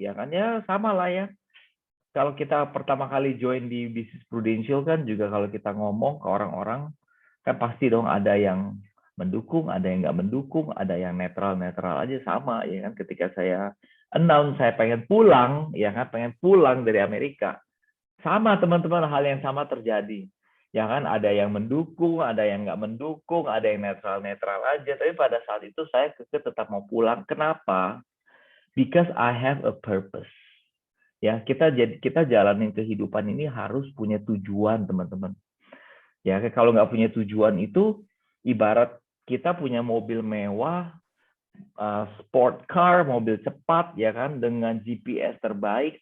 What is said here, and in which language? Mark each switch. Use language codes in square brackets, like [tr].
[id] Ya kan, ya sama lah ya. Kalau kita pertama kali join di bisnis Prudential kan juga kalau kita ngomong ke orang-orang kan pasti dong ada yang mendukung, ada yang nggak mendukung, ada yang netral-netral aja sama ya kan. Ketika saya announce saya pengen pulang, ya kan, pengen pulang dari Amerika, sama teman-teman hal yang sama terjadi. Ya kan, ada yang mendukung, ada yang nggak mendukung, ada yang netral-netral aja. Tapi pada saat itu saya tetap mau pulang. Kenapa? [en] Because I have a purpose. [id] Ya, kita jalanin kehidupan ini harus punya tujuan, teman-teman. Ya, kalau nggak punya tujuan itu ibarat kita punya mobil mewah, sport car, mobil cepat, ya kan, dengan GPS terbaik.